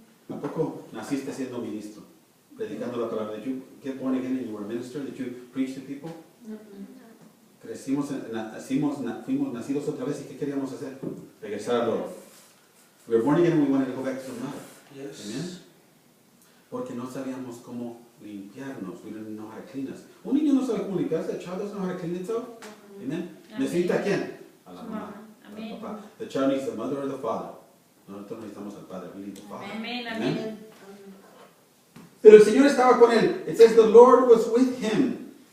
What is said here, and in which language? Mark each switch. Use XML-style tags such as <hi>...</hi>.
<es>¿A poco naciste siendo ministro? Predicando la palabra.</es> <en>Did you get born again and you were a minister? Did you preach to people?</en> <es>Crecimos, fuimos nacidos otra vez y ¿qué queríamos hacer? Regresar a lo.</es> <en>We were born again and we wanted to go back to the mother. Yes. Amen.</en> <es>Porque no sabíamos cómo limpiarnos.</es> <en>We didn't know how to clean us.</en> <es>Un niño no sabe cómo limpiarse.</es> <en>A child doesn't know how to clean itself.</en> <es>Amen. ¿Necesita a quién? A la mamá. Amén. Al papá.</es> <en>The child needs the mother or the father.</en> <es>Nosotros necesitamos al padre.</es> <en>We need the father.</en> <es>Amén,</es> <en>Amen.</en> <es>amén. Pero el Señor estaba con él.</es> <en>It says the Lord was with him.</en>